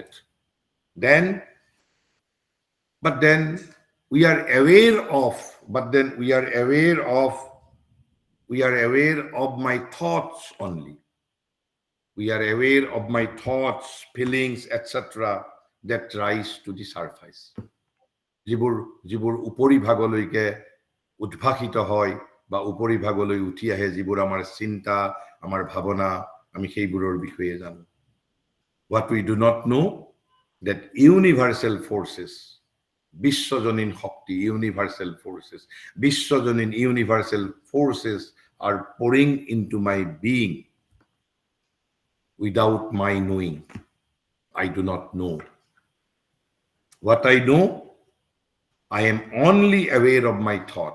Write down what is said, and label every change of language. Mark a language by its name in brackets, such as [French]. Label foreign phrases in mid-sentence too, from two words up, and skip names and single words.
[English] Then, but then we are aware of, but then we are aware of my thoughts only. We are aware of my thoughts, feelings, etc. that rise to the surface. [Assamese] যিবোৰ যিবোৰ উপৰিভাগলৈকে উদ্ভাসিত হয় বা উপৰিভাগলৈ উঠি আহে, যিবোৰ আমাৰ চিন্তা, আমাৰ ভাৱনা, আমি সেইবোৰৰ বিষয়ে জানো. [English] What we do not know, that universal forces, [Assamese] বিশ্বজনীন শক্তি, [English] universal forces, বিশ্বজনীন universal forces are pouring into my being without my knowing. I do not know. What I know, I am only aware of my thoughts.